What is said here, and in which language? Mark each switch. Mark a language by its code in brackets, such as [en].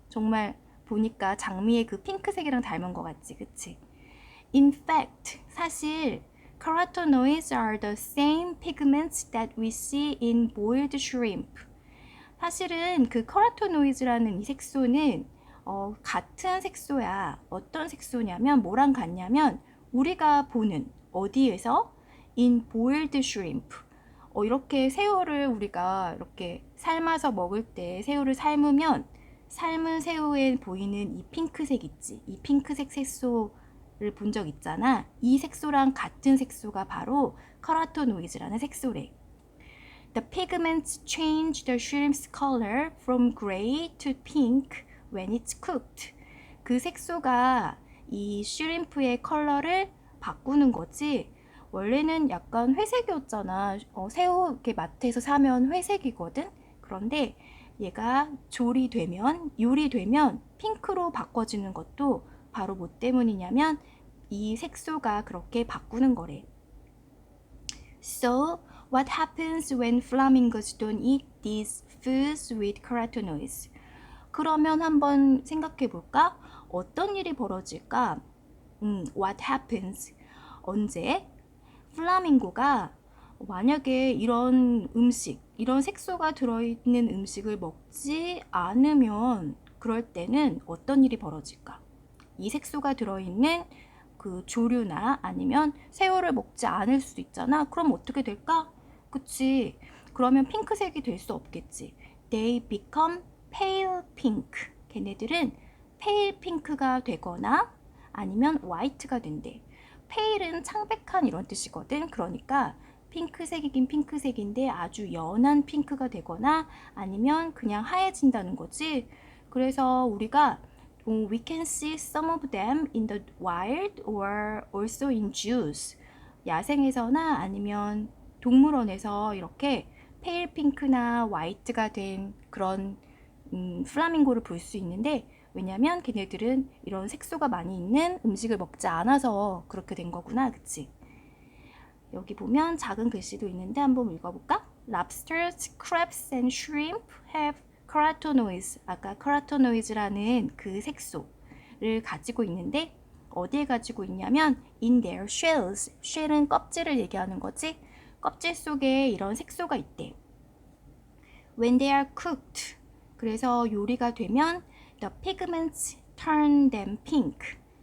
[ko] 정말 보니까 장미의 그 핑크색이랑 닮은 것 같지, 그치? [en] In fact, [ko] 사실 [en] carotenoids are the same pigments that we see in boiled shrimp. [ko] 사실은 그 carotenoids라는 이 색소는 같은 색소야. 어떤 색소냐면 뭐랑 같냐면 우리가 보는 어디에서 [en] in boiled shrimp. [ko] 이렇게 새우를 우리가 이렇게 삶아서 먹을 때 새우를 삶으면 삶은 새우에 보이는 이 핑크색 있지. 이 핑크색 색소를 본 적 있잖아. 이 색소랑 같은 색소가 바로 carotenoids라는 색소래. [en] The pigments change the shrimp's color from gray to pink when it's cooked. [ko] 그 색소가 이 슈림프의 컬러를 바꾸는 거지. 원래는 약간 회색이었잖아. 새우 이렇게 마트에서 사면 회색이거든. 그런데 얘가 요리되면 핑크로 바꿔지는 것도 바로 뭐 때문이냐면 이 색소가 그렇게 바꾸는 거래. [en] So, what happens when flamingos don't eat these foods with carotenoids? [ko] 그러면 한번 생각해 볼까? 어떤 일이 벌어질까? [en] What happens? [ko] 언제? 플라밍고가 만약에 이런 음식, 이런 색소가 들어있는 음식을 먹지 않으면 그럴 때는 어떤 일이 벌어질까? 이 색소가 들어있는 그 조류나 아니면 새우를 먹지 않을 수도 있잖아. 그럼 어떻게 될까? 그치? 그러면 핑크색이 될 수 없겠지. [en] They become pale pink. [ko] 걔네들은 pale pink가 되거나 아니면 white가 된대. pale은 창백한 이런 뜻이거든. 그러니까 핑크색이긴 핑크색인데 아주 연한 핑크가 되거나 아니면 그냥 하얘진다는 거지. 그래서 우리가 [en] we can see some of them in the wild or also in zoos. [ko] 야생에서나 아니면 동물원에서 이렇게 페일 핑크나 화이트가 된 그런 플라밍고를 볼 수 있는데, 왜냐면 걔네들은 이런 색소가 많이 있는 음식을 먹지 않아서 그렇게 된 거구나. 그치? 여기 보면 작은 글씨도 있는데 한번 읽어볼까? [en] Lobsters, crabs and shrimp have carotenoids. [ko] 아까 carotenoids라는 그 색소를 가지고 있는데 어디에 가지고 있냐면 [en] in their shells. [ko] shell은 껍질을 얘기하는 거지. 껍질 속에 이런 색소가 있대. [en] When they are cooked. [ko] 그래서 요리가 되면 [en] the pigments turn them pink.